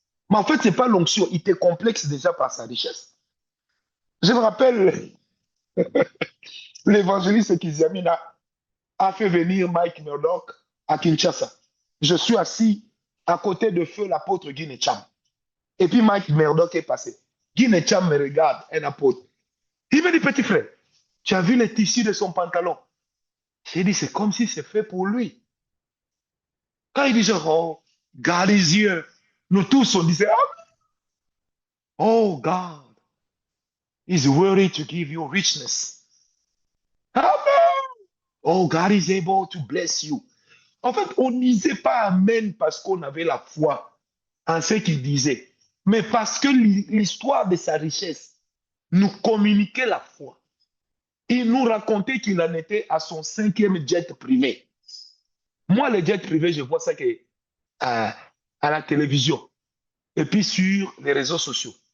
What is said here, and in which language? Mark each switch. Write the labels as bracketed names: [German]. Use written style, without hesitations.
[French] Mais en fait, ce n'est pas l'onction, il te complexe déjà par sa richesse. Je me rappelle, l'évangéliste Kizamina a fait venir Mike Murdoch à Kinshasa. Je suis assis à côté de feu l'apôtre Guy Necham. Et puis Mike Murdoch est passé. Guy Necham me regarde, un apôtre. Il me dit, petit frère, tu as vu les tissus de son pantalon? J'ai dit, c'est comme si c'est fait pour lui. Quand il dit, [English] oh, God is here, [French] nous tous, on disait, [English] oh, God is worthy to give you richness. Amen. Oh, God is able to bless you. [French] En fait, on ne disait pas Amen parce qu'on avait la foi en ce qu'il disait, mais parce que l'histoire de sa richesse nous communiquait la foi. Il nous racontait qu'il en était à son 5e jet privé. Moi, le jet privé, je vois ça à la télévision et puis sur les réseaux sociaux.